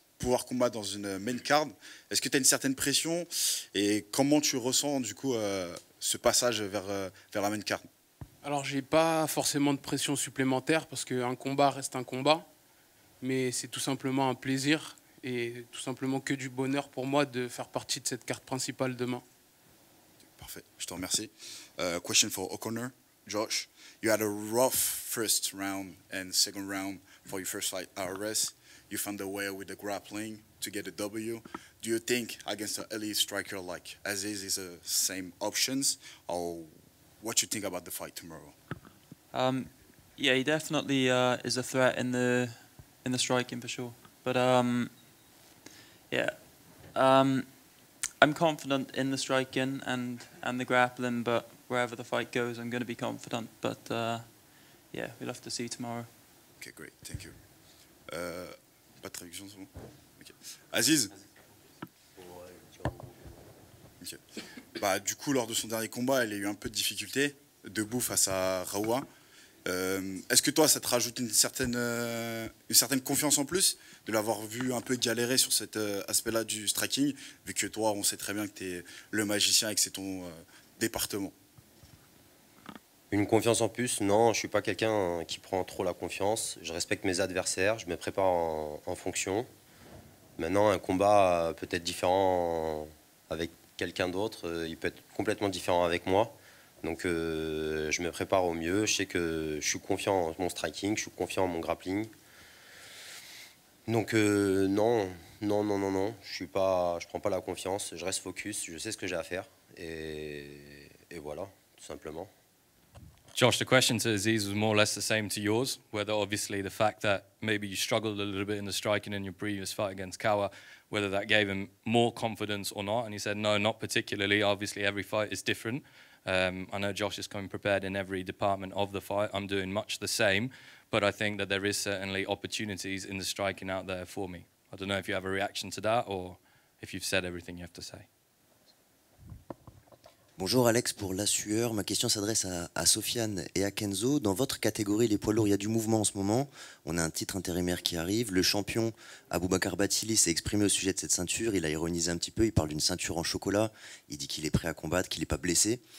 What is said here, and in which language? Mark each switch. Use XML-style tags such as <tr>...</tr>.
<fr>pouvoir combattre dans une main card. Est-ce que tu as une certaine pression et comment tu ressens du coup ce passage vers la main card? Alors, j'ai pas forcément de pression supplémentaire parce qu'un combat reste un combat, mais c'est tout simplement un plaisir et tout simplement que du bonheur pour moi de faire partie de cette carte principale demain. Parfait, je te remercie.</fr> <en>Question for O'Connor, Josh. You had a rough first round and second round for your first fight RS. You found a way with the grappling to get a W. Do you think against an elite striker like Aziz is the same options, or what you think about the fight tomorrow? Yeah, he definitely is a threat in the striking for sure. But yeah, I'm confident in the striking and the grappling. But wherever the fight goes, I'm going to be confident. But yeah, we'll have to see tomorrow. Okay, great, thank you.</en> <fr>Pas de traduction, c'est bon. Okay. Aziz. Okay. Bah, du coup, lors de son dernier combat, il a eu un peu de difficulté, debout face à Raoua. Est-ce que toi, ça te rajoute une certaine confiance en plus de l'avoir vu un peu galérer sur cet aspect-là du striking, vu que toi, on sait très bien que tu es le magicien et que c'est ton département? Une confiance en plus, non, je ne suis pas quelqu'un qui prend trop la confiance. Je respecte mes adversaires, je me prépare en fonction. Maintenant, un combat peut être différent avec quelqu'un d'autre, il peut être complètement différent avec moi. Donc je me prépare au mieux, je sais que je suis confiant en mon striking, je suis confiant en mon grappling. Donc non, je prends pas la confiance, je reste focus, je sais ce que j'ai à faire et voilà, tout simplement.</fr> <en>Josh, the question to Aziz was more or less the same to yours, whether obviously the fact that maybe you struggled a little bit in the striking in your previous fight against Kawa, whether that gave him more confidence or not. And he said, no, not particularly. Obviously, every fight is different. I know Josh is coming prepared in every department of the fight. I'm doing much the same, but I think that there is certainly opportunities in the striking out there for me. I don't know if you have a reaction to that or if you've said everything you have to say.</en> <fr>Bonjour Alex, pour La Sueur, ma question s'adresse à Sofiane et à Kenzo. Dans votre catégorie, les poids lourds, il y a du mouvement en ce moment. On a un titre intérimaire qui arrive. Le champion Aboubakar Bathily s'est exprimé au sujet de cette ceinture. Il a ironisé un petit peu, il parle d'une ceinture en chocolat. Il dit qu'il est prêt à combattre, qu'il n'est pas blessé.</fr>